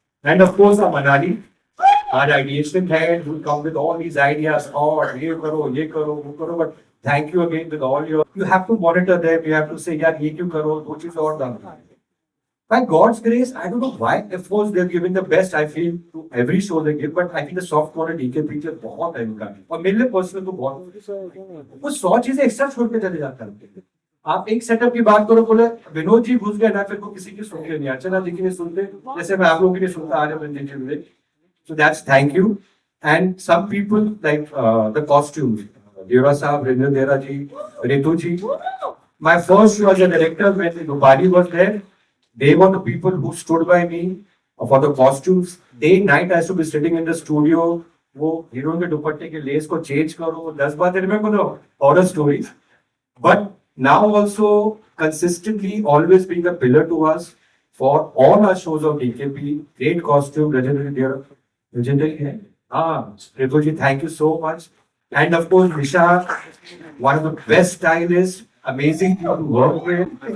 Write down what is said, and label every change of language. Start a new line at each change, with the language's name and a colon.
English: And of course, our Manali, our ideation head, who come with all these ideas,
Hindi: ye karo, wo karo,
English: but thank you again with all your, you have to monitor them, you have to say,
Hindi: yaar, ye kyun karo, wo cheez aur
English: done. By God's grace, I don't know why, of course, they're giving the best, I feel, to every show they give, but I think the soft corner DK picture
Hindi: बहुत है इनका. और मेरे लिए personal तो बहुत, वो 100 चीजें एक्स्ट्रा छोड़ के चले जाता है. आप एक सेटअप की बात करो, बोले विनोद जी घुस गए ना, फिर को किसी की सुनते नहीं, अर्चना जी की नहीं सुनते, जैसे मैं आप लोगों की नहीं सुनता आ रहे हैं.
English: So that's thank you. And some people like the costumes, Deva Saab, Rindra Dera ji, Ritu ji. My first show as a director when Rupali was there, they were the people who stood by me for the costumes. Day and night I used to be sitting in the studio.
Hindi: वो heroine के दुपट्टे के less को change करो, 10 बार
English: remember the horror stories. But now also consistently always being a pillar to us for all our shows of DKP. Great costume, legendary है. Ritu ji, thank you so much. And of course, Nisha, one of the best stylists, amazing to work with.